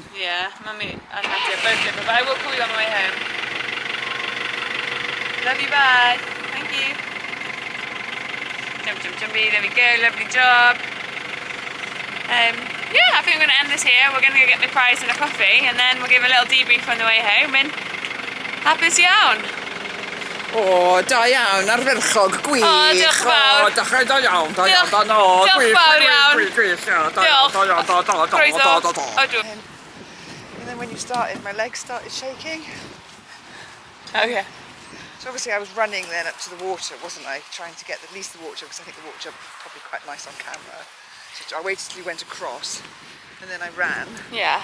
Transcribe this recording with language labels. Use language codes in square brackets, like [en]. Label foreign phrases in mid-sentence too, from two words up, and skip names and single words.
[en] Yeah, Mummy and Hattie are both dribbling, but I will call you on the way home. Love you, bye. Thank you. Jump, jumpy. There we go. Lovely job. Yeah, I think I'm going to end this here. We're going to go get the prize and a coffee, and then we'll give a little debrief on the way home, and [cy] hapus iawn. O, da iawn, arferchog, gwych. O, diolch yn fawr. Da iawn, da Diolch fawr iawn. Diolch. Croeso. O, dwi'n. [en] And then when you started, my legs started shaking. Oh, yeah. So obviously I was running then up to the water, wasn't I? Trying to get at least the water, because I think the water was probably quite nice on camera. So I waited till you went across, and then I ran. Yeah.